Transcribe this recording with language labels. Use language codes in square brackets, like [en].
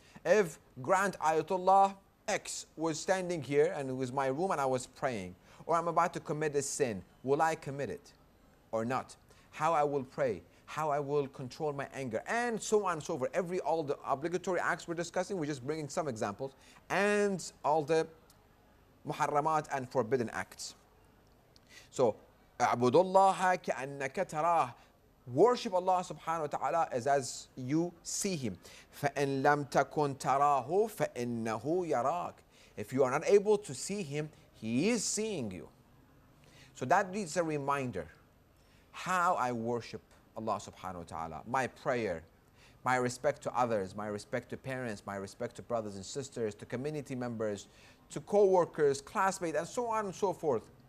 [en] If grant Ayatollah X was standing here and it was my room and I was praying, or I'm about to commit a sin, will I commit it or not? How I will pray, how I will control my anger, and so on and so forth. All the obligatory acts we're discussing, we're just bringing some examples, and all the muharramat and forbidden acts. [ar] So, اعبد الله كأنك تراه. [en] Worship Allah subhanahu wa ta'ala as you see Him. [ar] فَإِن لَمْ تَكُنْ تَرَاهُ فَإِنَّهُ يَرَاكَ. [en] If you are not able to see Him, He is seeing you. So that needs a reminder. How I worship Allah subhanahu wa ta'ala. My prayer, my respect to others, my respect to parents, my respect to brothers and sisters, to community members, to co-workers, classmates, and so on and so forth.